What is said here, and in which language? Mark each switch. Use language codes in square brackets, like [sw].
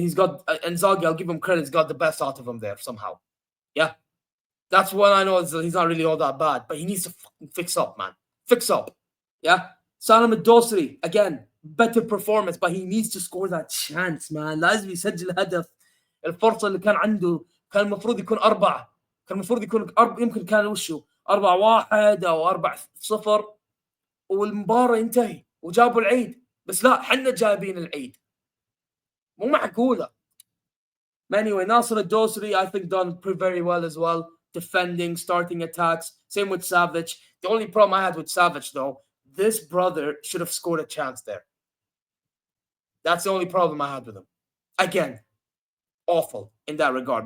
[en] And he's got Inzaghi, I'll give him credit, he's got the best out of him there somehow. Yeah. That's what I know is he's not really all that bad. But he needs to fucking fix up, man. Fix up. Yeah. Salam al-Dosri, again, better performance, but he needs to score that chance, man. [ar] لازم يسجل هدف. الفرصة اللي كان عنده كان المفروض يكون 4. كان المفروض يكون يمكن كان وشه 4-1 أو 4-0 والمباراة ينتهي وجابوا العيد. بس لا حنا جايبين العيد. مو معقولة. [en] Anyway, Nasser al-Dosri, I think done very well as well. Defending, starting attacks. Same with Savage. The only problem I had with Savage, though, this brother should have scored a chance there. That's the only problem I had with him. Again, awful in that regard.